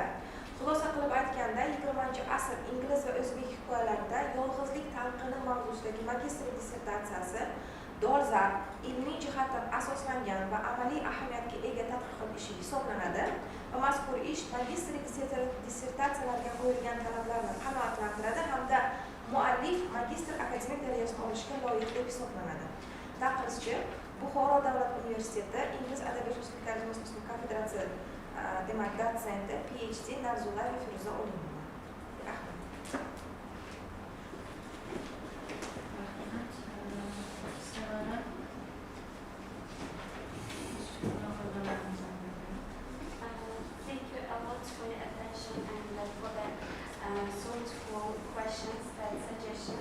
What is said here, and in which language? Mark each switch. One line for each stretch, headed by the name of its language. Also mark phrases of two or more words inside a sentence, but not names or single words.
Uzbek: Xulosa qilib aytganda, 20-asr ingliz va o'zbek hikoyalarida yolg'izlik talqini mavzusidagi magistrlik dissertatsiyasi dolzarb, ilmiy jihatdan asoslangan va amaliy ahamiyatga ega tadqiqot ishi hisoblanadi va mazkur ish magistrlik dissertatsiyalarga qo'yilgan talablarni qanoatlantiradi hamda muallif magistr akademik darajasini olishga loyiq deb hisoblanadi. Taqrizchi Buxoro davlat universiteti Ingliz adabiyot kafedrasi demak dotsenti PhD Narzulla Firuza Olimova. Rahmat.
English: Thank you a lot for your attention and for the thoughtful questions and suggestions.